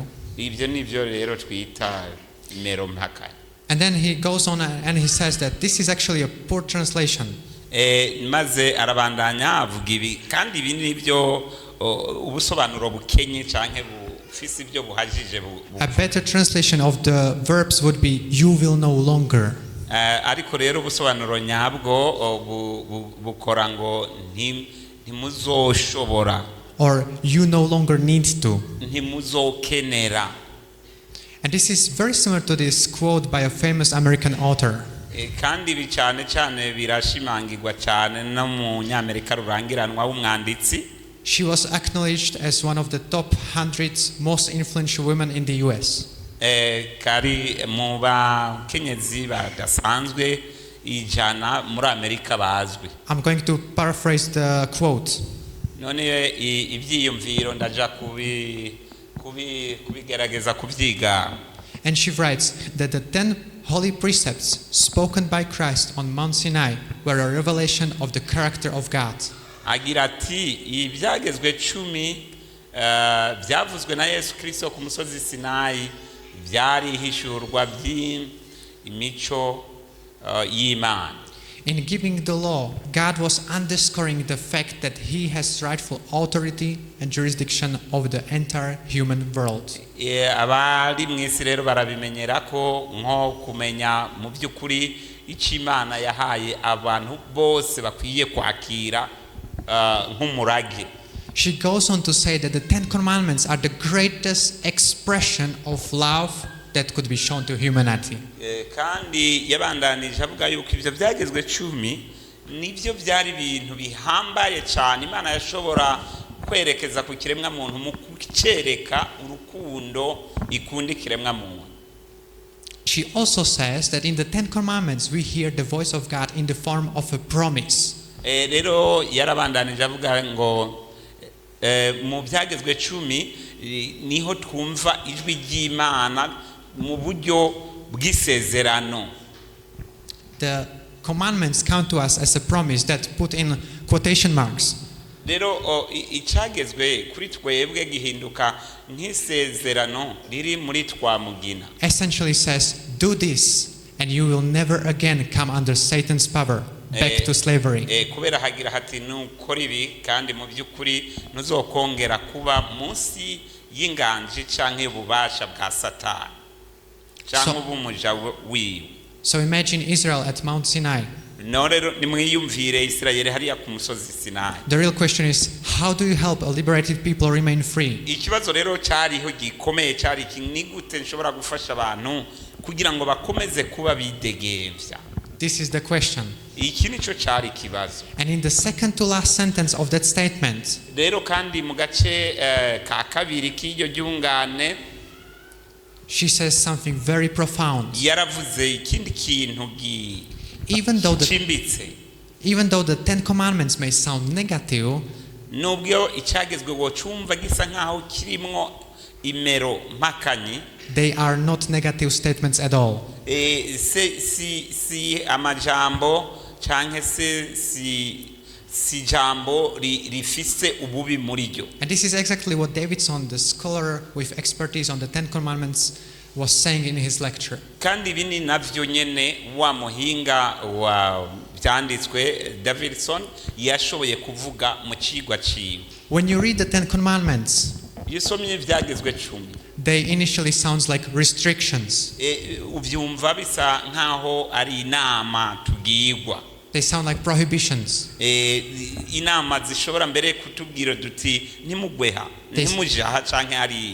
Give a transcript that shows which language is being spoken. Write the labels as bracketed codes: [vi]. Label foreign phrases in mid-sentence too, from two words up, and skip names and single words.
[rn] Ibyo nivyo rero twita mero mpakanyi. [en] And then he goes on and he says that this is actually a poor translation. [rn] Maze arabandanya avuga ibi kandi ibi nibyo ubusobanuro bukenye canke bufise ibyo buhajije. [en] A better translation of the verbs would be you will no longer. [rn] Ariko rero ubusobanuro nyabwo bukora ngo ntimuzoshobora, [en] or you no longer need to. [rn] ntimuzokenera. [en] And this is very similar to this quote by a famous American author. [rn] Kandi ibi cyane cyane birashimangirwa cyane no mu Nyamerika rurangiranwa w'umwanditsi. [en] She was acknowledged as one of the top 100 most influential women in the US. [rn] Kari mu bakenyezi badasanzwe ijana muri Amerika bazwi. [en] I'm going to paraphrase the quote. [rn] None ibyiyumviro ndaja kubigerageza kubyiga. [en] And she writes that the 10 holy precepts spoken by Christ on Mount Sinai were a revelation of the character of God. [rn] Agira ati ibyagezwe 10 byavuzwe na Yesu Kristo ku musozi Sinai byari hishurwa by'imico y'Imana. [en] In giving the law, God was underscoring the fact that he has rightful authority and jurisdiction over the entire human world. [rn] Abari mw'isi rero barabimenyera ko nko kumenya mu by'ukuri icyo Imana yahaye abantu bose bakwiye kwakira nk'umurage. [en] She goes on to say that the 10 commandments are the greatest expression of love that could be shown to humanity. [rn] Kandi yabandanije avuga yuko ibyo byagezwe 10 nibyo byari ibintu bihambaye cyane Imana yashobora kwerekeza ku kiremwa muntu mu kucereka urukundo ikunda ikiremwa muntu. [en] She also says that in the 10 commandments we hear the voice of God in the form of a promise. [rn] Rero yarabandanije avuga ngo mu byagezwe 10 niho twumva ijwi ry'Imana mu buryo bw'isezerano. [en] The commandments come to us as a promise that put in quotation marks. [rn] Rero icyagezwe kuri twebwe gihinduka nk'isezerano riri muri twamugina. [en] Essentially says, do this and you will never again come under Satan's power, back to slavery. [rn] Kubera hagira hati nukora ibi kandi mu by'ukuri ntuzokongera kuba munsi y'inganji canke ububasha bwa Satani canke ubumuja wiwe. [en] So imagine Israel at Mount Sinai. [rn] No rero nimwiyumvire Israeli hariya ku musozi Sinai. [en] The real question is, how do you help a liberated people remain free? [rn] Ikibazo rero cyariho gikomeye cyari ni gute nshobora gufasha abantu kugira ngo bakomeze kuba bidegemvya. [en] This is the question. [rn] Iki nico cyari kibazo. [en] And in the second to last sentence of that statement, [rn] rero kandi mu gace ka kabiri k'iryo ryungane, [en] she says something very profound. [rn] Yaravuze ikindi kintu [en] Even though the 10 commandments may sound negative, [rn] nubwo icyagezwe wocumva gisa nkaho kirimwo imero mpakanyi, [en] they are not negative statements at all. [rn] Si amajambo canke si jambo rifise ububi muri ryo. [en] And this is exactly what Davidson, the scholar with expertise on the 10 commandments, was saying in his lecture. [rn] Kandi bini navyo nyene wa muhinga wa byanditswe Davidson yashoboye kuvuga mu cigwa ciwe. [en] When you read the 10 commandments, [rn] yisomye ibyagezwe 10, [en] they initially sounds like restrictions. [rn] Uvyumva bisa nkaho ari inama tugirwa. [en] They sound like prohibitions. [rn] Inama zishobora mbere kutubwira duti nimugweha nimujaha canke ari.